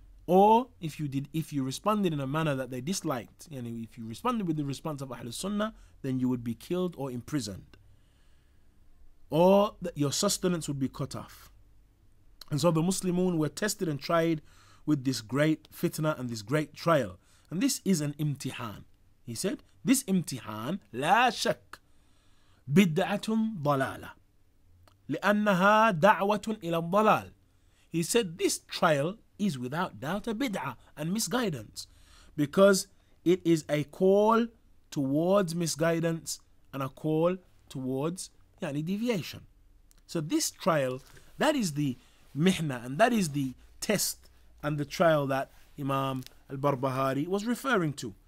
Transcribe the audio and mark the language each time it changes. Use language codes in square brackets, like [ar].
[en] Or if you responded in a manner that they disliked, if you responded with the response of Ahlus Sunnah, then you would be killed or imprisoned, or that your sustenance would be cut off. And so the Muslimun were tested and tried with this great fitna and this great trial. And this is an imtihan. He said, this imtihan, [ar] لا شك بدعة ضلالة لأنها دعوة إلى الضلال. [en] He said this trial is without doubt a bid'ah and misguidance, because it is a call towards misguidance and a call towards deviation. So this trial, that is the mihna, and that is the test and the trial that Imam al-Barbahari was referring to.